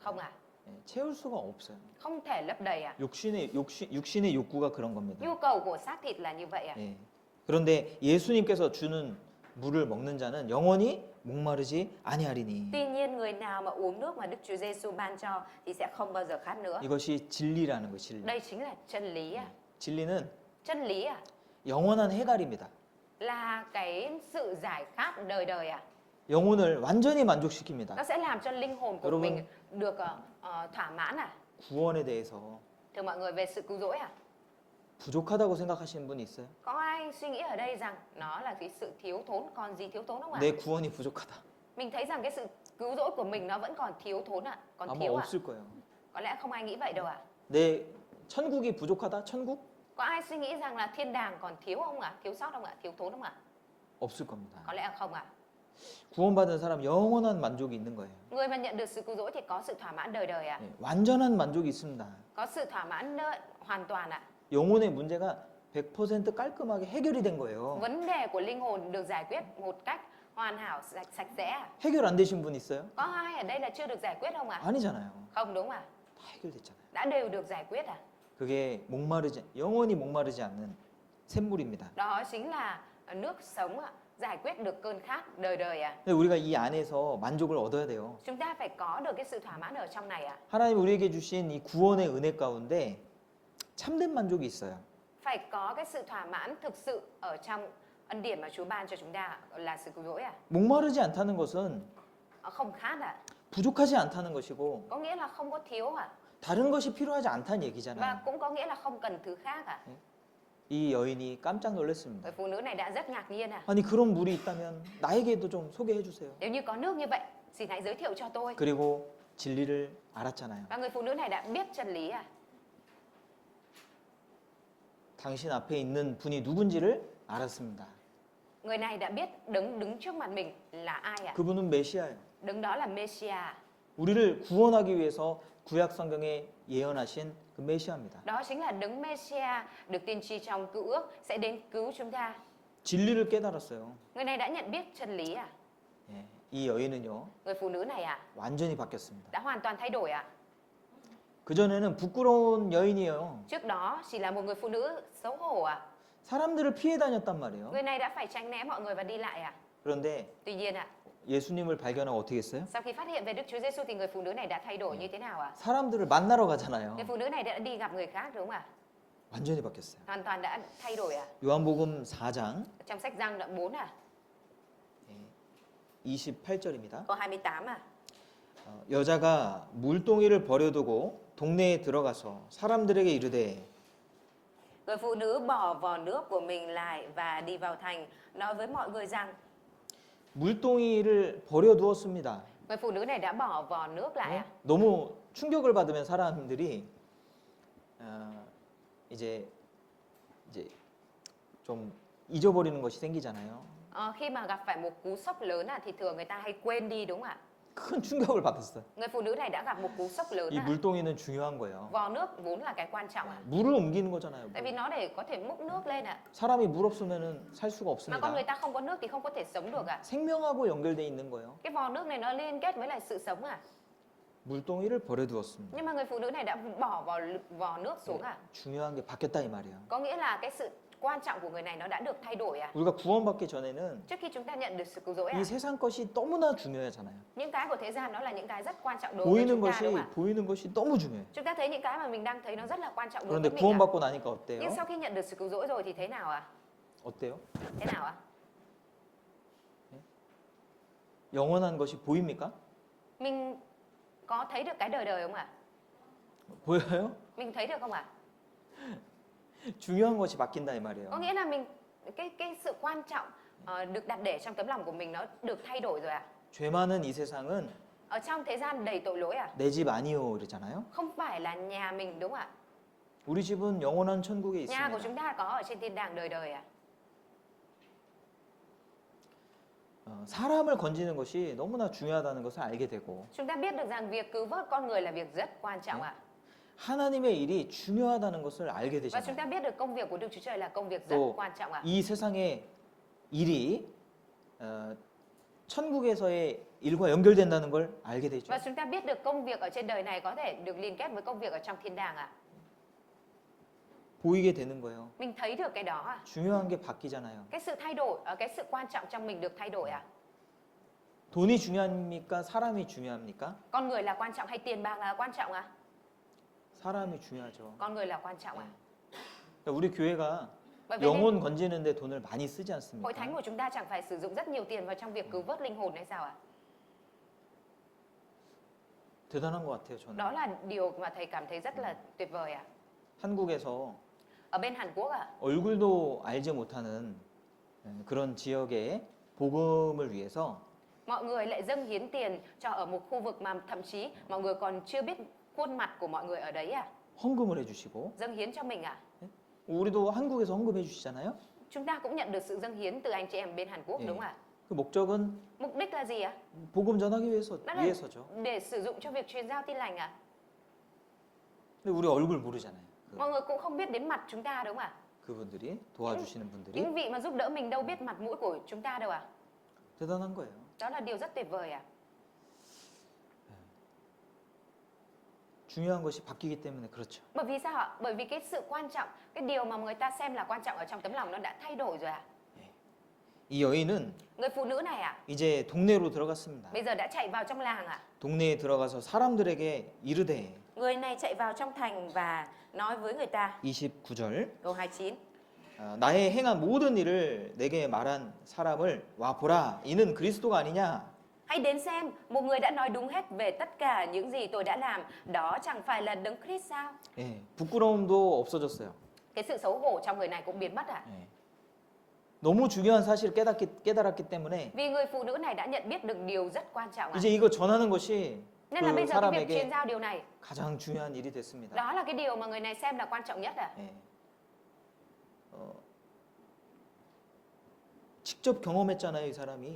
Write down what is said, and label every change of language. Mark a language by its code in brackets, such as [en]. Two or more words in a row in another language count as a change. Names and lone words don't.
[vi] Không ạ. [ko] 예, 채울 수가 없어요. [vi] Không thể lấp đầy ạ. [ko] 육신의 욕구가 그런 겁니다. [vi] Nhu cầu của xác thịt là như vậy ạ. [ko] 예. 그런데 예수님께서 주는 물을 먹는 자는 영원히 목마르지 아니하리니. [vi] Tuy nhiên người nào mà uống nước mà Đức Chúa Giêsu ban cho thì sẽ không bao giờ khát nữa. [ko] 이것이 진리라는 거, 진리. [vi] Đây chính là chân lý ạ. [ko] 진리는 [vi] Chân lý ạ [ko] 영원한 해갈입니다. [vi] là cái sự giải khát đời đời ạ. [ko] 영혼을 완전히 만족시킵니다. [vi] Nó sẽ làm cho linh hồn của [ko] 여러분. [vi] mình được thỏa mãn ạ. [ko] 구원에 대해서 [vi] Thưa mọi người về sự cứu rỗi ạ. [ko] 부족하다고 생각하시는 분이 있어요? [vi] Có ai suy nghĩ ở đây rằng nó là cái sự thiếu thốn, còn gì thiếu thốn không ạ? [ko] 내 구원이 부족하다. [vi] Mình thấy rằng cái sự cứu rỗi của mình nó vẫn còn thiếu thốn ạ, còn [ko] 아마 [vi] thiếu ạ. [ko] 없을 거예요. [vi] Có lẽ không ai nghĩ vậy đâu ạ. [ko] 내 천국이 부족하다? 천국? [vi] Có ai suy nghĩ rằng là thiên đàng còn thiếu không ạ? Thiếu sót không ạ? Thiếu thốn không ạ? [ko] 없을 겁니다. [vi] Có lẽ là không ạ. [ko] 구원받은 사람 영원한 만족이 있는 거예요. [vi] Người mà nhận được sự cứu rỗi thì có sự thỏa mãn đời đời ạ. [ko] 예, 완전한 만족이 있습니다. [vi] Có sự thỏa mãn hoàn toàn ạ. [ko] 영혼의 문제가 100% 깔끔하게 해결이 된 거예요. [vi] Vấn đề của linh hồn được giải quyết một cách hoàn hảo, sạch sẽ ạ. [ko] 해결 안 되신 분 있어요? [vi] Có ai ở đây là chưa được giải quyết không ạ? [ko] 아니잖아요. [vi] Không đúng ạ. [ko] 다 해결됐잖아요. [vi] Đã đều được giải quyết ạ. [ko] 그게 영원히 목마르지 않는 샘물입니다. [vi] Đó chính là nước sống ạ, giải quyết được cơn khát đời đời ạ. [ko] 근데 우리가 이 안에서 만족을 얻어야 돼요. [vi] Chúng ta phải có được cái sự thỏa mãn ở trong này ạ. [ko] 하나님 우리에게 주신 이 구원의 은혜 가운데 참된 만족이 있어요. [vi] Phải có cái sự thỏa mãn thực sự ở trong ân điển mà Chúa ban cho chúng ta là sự cứu rỗi ạ. [ko] 목마르지 않다는 것은 [vi] Không khát ạ. [ko] 부족하지 않다는 것이고 [vi] Có nghĩa là không có thiếu ạ. [ko] 다른 것이 필요하지 않다는 [vi] Và [ko] 얘기잖아요. [vi] cũng có nghĩa là không cần thứ khác ạ. [ko] 이 여인이 깜짝 놀랐습니다. [vi] Người phụ nữ này đã rất ngạc nhiên ạ. [ko] 아니 그런 물이 있다면 나에게도 좀 소개해 주세요. [vi] Nếu như có nước như vậy, xin hãy giới thiệu cho tôi. [ko] 그리고 진리를 알았잖아요. [vi] Và người phụ nữ này đã biết chân lý ạ. [ko] 당신 앞에 있는 분이 누군지를 알았습니다. [vi] Người này đã biết đứng trước mặt mình là ai ạ? [ko] 그분은 메시아예요. [vi] Đứng đó là Messiah. [ko] 우리를 구원하기 위해서 구약 성경에 예언하신 그 메시아입니다. [vi] Đó chính là đấng Messiah được tiên tri trong Cựu Ước sẽ đến cứu chúng ta. [ko] 진리를 깨달았어요. [vi] Người này đã nhận biết chân lý ạ. [ko] 예, 이 여인은요 [vi] Người phụ nữ này ạ [ko] 완전히 바뀌었습니다. [vi] đã hoàn toàn thay đổi ạ. [ko] 그 전에는 부끄러운 여인이에요. [vi] Trước đó chỉ là một người phụ nữ xấu hổ ạ. [ko] 사람들을 피해 다녔단 말이에요. [vi] Người này đã phải tránh né mọi người và đi lại ạ. [ko] 그런데 [vi] Tuy nhiên ạ, [ko] 예수님을 발견하고 어떻게 했어요? [vi] Sau khi phát hiện về Đức Chúa Giêsu thì người phụ nữ này đã thay đổi như thế nào ạ? [ko] 사람들을 만나러 가잖아요. [vi] Người phụ nữ này đã đi gặp người khác đúng không ạ? [ko] 완전히 바뀌었어요. [vi] Hoàn toàn đã thay đổi ạ. [ko] 요한복음 4장 [vi] Trong sách Giăng đoạn 4 à? [ko] 28절입니다. [vi] Câu 28 à? [ko] 여자가 물동이를 버려두고 동네에 들어가서 사람들에게 이르되 [vi] Người phụ nữ bỏ vò nước của mình lại và đi vào thành, nói với mọi người rằng [ko] 물동이를 버려두었습니다. [vi] người phụ nữ này đã bỏ vò nước lại ạ. [ko] 너무 충격을 받으면 사람들이 이제 좀 잊어버리는 것이 생기잖아요. [vi] Khi mà gặp phải một cú sốc lớn thì thường người ta hay quên đi đúng không ạ? [ko] 큰 충격을 받았어요. [vi] Người phụ nữ này đã gặp một cú sốc lớn [ko] 이 물동이는 중요한 거예요. [vi] Vò nước vốn là cái quan trọng ạ. [ko] 물을 옮기는 거잖아요. [vi] Tại vì nó để có thể múc nước lên ạ. [ko] 사람이 물 없으면은 살 수가 [vi] Mà con người [ko] 없습니다. [vi] ta không có nước thì không có thể sống được ạ. [ko] 생명하고 연결돼 있는 거예요. [vi] Cái vò nước này nó liên kết với lại sự sống ạ. [ko] 물동이를 버려두었습니다. [vi] Nhưng mà người phụ nữ này đã bỏ vò nước xuống ạ. [ko] 중요한 게 바뀌었다 이 말이에요. [vi] Có nghĩa là cái sự quan trọng của người này nó đã được thay đổi ạ. [ko] 우리가 구원받기 전에는 [vi] Trước khi chúng ta nhận được sự cứu rỗi [ko] 이 [vi] ạ, [ko] 세상 것이 너무나 중요하잖아요. [vi] những cái của thế gian đó là những cái rất quan trọng đối với [ko] 보이는 [vi] chúng ta đúng [ko] 것이 [vi] không ạ? [ko] 보이는 것이 너무 중요해요. [vi] Chúng ta thấy những cái mà mình đang thấy nó rất là quan trọng đối [ko] 그런데 [vi] với mình ạ. [ko] 구원받고 나니까 어때요? [vi] Nhưng sau khi nhận được sự cứu rỗi rồi thì thế nào ạ? [ko] 어때요? [vi] Thế nào ạ? [ko] 영원한 것이 보입니까? [vi] Mình có thấy được cái đời đời không ạ? [ko] 보여요? [vi] Mình thấy được không ạ? [ko] 중요한 것이 바뀐다 이 말이에요. [vi] Có nghĩa là mình cái sự quan trọng được đặt để trong tấm lòng của mình nó được thay đổi rồi ạ. [ko] 죄 많은 이 세상은 [vi] Ở trong thế gian đầy tội lỗi ạ, [ko] 내 집 아니요 그러잖아요. [vi] không phải là nhà mình đúng không ạ? [ko] 우리 집은 영원한 천국에 [vi] Nhà của [ko] 있습니다. [vi] chúng ta có ở trên thiên đàng đời đời ạ. [ko] 사람을 건지는 것이 너무나 중요하다는 것을 알게 되고 [vi] Chúng ta biết được rằng việc cứu vớt con người là việc rất quan trọng ạ. [ko] 하나님의 일이 중요하다는 것을 알게 [vi] Và chúng [ko] 되잖아요. [vi] ta biết được công việc của Đức Chúa Trời là công việc rất [ko] 또 [vi] quan trọng ạ. [ko] 이 세상의 일이 천국에서의 일과 연결된다는 걸 알게 되죠. [vi] Và chúng ta biết được công việc ở trên đời này có thể được liên kết với công việc ở trong thiên đàng ạ. [ko] 보이게 되는 거예요. [vi] Mình thấy được cái đó ạ. [ko] 중요한 게 바뀌잖아요. [vi] Cái sự thay đổi, cái sự quan trọng trong mình được thay đổi ạ. [ko] 돈이 중요합니까? 사람이 중요합니까? [vi] Con người là quan trọng hay tiền bạc là quan trọng ạ? [ko] 사람이 중요하죠. [vi] Con người là quan trọng ạ. [ko] 그러니까 우리 교회가 [vi] Bởi vậy nên [ko] 영혼 건지는데 돈을 많이 쓰지 [vi] hội [ko] 않습니까? [vi] thánh của chúng ta chẳng phải sử dụng rất nhiều tiền vào trong việc cứu vớt linh hồn hay sao ạ? [ko] 대단한 것 같아요, 저는. [vi] Đó là điều mà thầy cảm thấy rất là tuyệt vời ạ. [ko] 한국에서 [vi] Ở bên Hàn Quốc ạ, [ko] 얼굴도 알지 못하는 그런 지역의 복음을 위해서 [vi] mọi người lại dâng hiến tiền cho ở một khu vực mà thậm chí mọi người còn chưa biết khuôn mặt của mọi người ở đấy ạ. [ko] 헌금을 해주시고 [vi] Dâng hiến cho mình ạ. [ko] 우리도 한국에서 헌금해 주시잖아요. [vi] Chúng ta cũng nhận được sự dâng hiến từ anh chị em bên Hàn Quốc [ko] 예. [vi] đúng không ạ? [ko] 그 목적은 [vi] Mục đích là gì ạ? [ko] 복음 전하기 [vi] Đó là [ko] 위해서죠. [vi] để sử dụng cho việc truyền giao tin lành ạ. [ko] 근데 우리 얼굴 모르잖아요. [vi] Mọi người cũng không biết đến mặt chúng ta đúng không ạ? [ko] 그분들이 도와주시는 분들이 [vi] Những vị mà giúp đỡ mình đâu biết mặt mũi của chúng ta đâu ạ? [ko] 대단한 거예요. [vi] Đó là điều rất tuyệt vời ạ. [ko] 중요한 것이 바뀌기 때문에 그렇죠. [vi] Bởi vì sao ạ? Bởi vì cái sự quan trọng, cái điều mà người ta xem là quan trọng ở trong tấm lòng nó đã thay đổi rồi ạ. [ko] 이 여인은 [vi] Người phụ nữ này ạ, [ko] 이제 동네로 들어갔습니다. [vi] bây giờ đã chạy vào trong làng ạ. [ko] 동네에 들어가서 사람들에게 이르되 [vi] Người này chạy vào trong thành và nói với người ta. [ko] 29절 [vi] Câu 29. [ko] 나의 행한 모든 일을 내게 말한 사람을 와 보라 이는 그리스도가 아니냐. [vi] Hãy đến xem, một người đã nói đúng hết về tất cả những gì tôi đã làm, đó chẳng phải là Đấng Christ sao? [ko] 예, 부끄러움도 없어졌어요. [vi] Cái sự xấu hổ trong người này cũng biến mất ạ. [ko] 예. 너무 중요한 사실을 깨달았기 때문에 [vi] Vì người phụ nữ này đã nhận biết được điều rất quan trọng ạ. [ko] 이제 이거 전하는 것이 [vi] Nên là [ko] 그 [vi] bây giờ cái việc [ko] 사람에게 [vi] truyền giao điều này, [ko] 가장 중요한 일이 됐습니다. [vi] đó là cái điều mà người này xem là quan trọng nhất ạ. [ko] 예. 직접 경험했잖아요, 이 사람이.